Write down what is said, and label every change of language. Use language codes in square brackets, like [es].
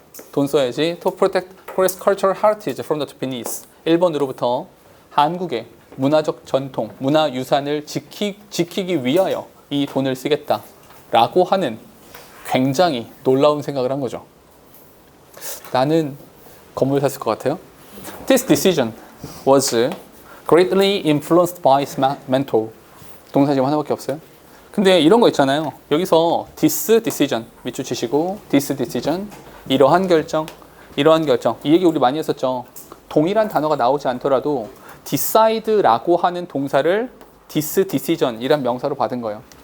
[ko] 돈 써야지. [en] To protect forest cultural heritage from the Japanese. [ko] 일본으로부터 한국의 문화적 전통, 문화유산을 지키기 위하여 이 돈을 쓰겠다라고 하는 굉장히 놀라운 생각을 한 거죠. 나는 건물 샀을 것 같아요. [en] This decision was greatly influenced by his mentor. [ko] 동사 지금 하나밖에 없어요. 근데 이런 거 있잖아요. 여기서 this decision 밑줄 치시고 this decision 이러한 결정. 이 얘기 우리 많이 했었죠. 동일한 단어가 나오지 않더라도 decide라고 하는 동사를 this decision이란 명사로 받은 거예요.